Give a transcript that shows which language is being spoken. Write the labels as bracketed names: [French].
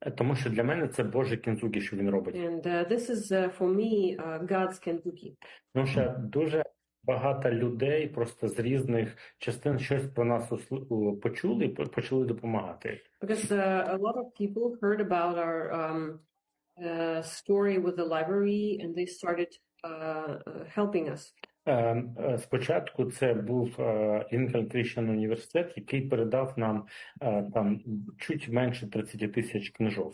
[Ukrainian] Тому що для мене це Боже Кінзукі, що він робить. [English] And this is for me God's Kintsugi. [Ukrainian] Тому що дуже багато людей просто з різних частин щось про нас почули і почали допомагати. [English] Because a lot of people heard about our story with the library and they started helping us. [Ukrainian] Спочатку це був Lincoln Christian університет, який передав нам там чуть менше 30 тисяч книжок.